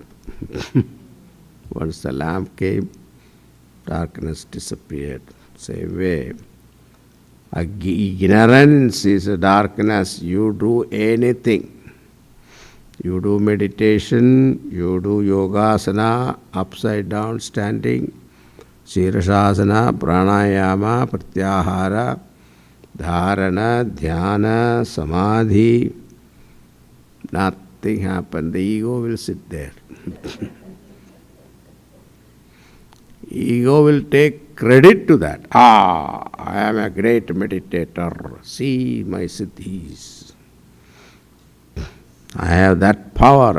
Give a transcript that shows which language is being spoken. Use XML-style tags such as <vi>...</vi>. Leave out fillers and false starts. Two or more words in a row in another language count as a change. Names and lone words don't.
<en>Once the lamp came, darkness disappeared. Same way, ignorance is a darkness. You do anything. You do meditation, you do yogasana, upside down standing,</en> <sa>shirashasana, pranayama, pratyahara, dharana, dhyana, samadhi.</sa> <en>Nothing happened. The ego will sit there. Ego will take credit to that. Ah, I am a great meditator. See my siddhis. I have that power.</en>